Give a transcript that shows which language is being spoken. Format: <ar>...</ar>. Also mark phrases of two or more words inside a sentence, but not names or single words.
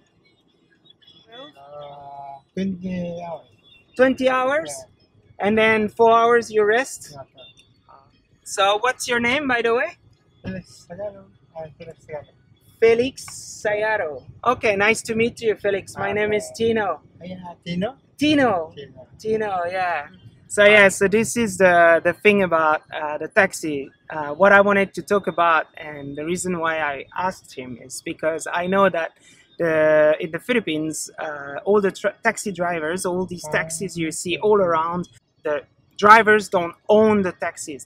<en>20 hours. 20 hours? Yeah. And then 4 hours you rest? Yeah. So what's your name, by the way? Felix Sagalo. Felix Sagalo. Felix Sayaro. Okay, nice to meet you, Felix. My name is Tino. Yeah, Tino? Tino. Tino. Tino, yeah. So yeah, so this is the thing about the taxi. What I wanted to talk about, and the reason why I asked him is because I know that in the Philippines, all the taxi drivers, all these taxis you see all around, the drivers don't own the taxis.</en>